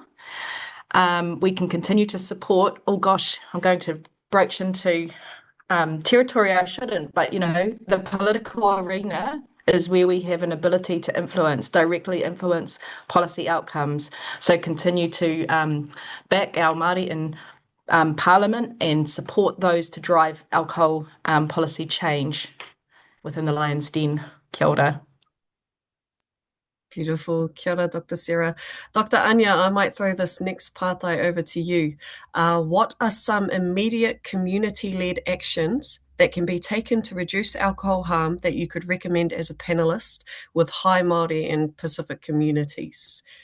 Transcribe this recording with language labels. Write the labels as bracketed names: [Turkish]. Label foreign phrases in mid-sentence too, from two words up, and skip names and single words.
[English] We can continue to support, oh gosh, I'm going to broach into territory I shouldn't, but the political arena is where we have an ability to directly influence policy outcomes. So continue to back our Māori in Parliament and support those to drive alcohol policy change within the Lion's Den. [Māori] Kia ora. Beautiful. Kia ora, Dr. Sarah. Dr. [English] Anya, I might throw this next pātai over to you. What are some immediate community-led actions that can be taken to reduce alcohol harm that you could recommend as a panelist with high Māori and Pacific communities?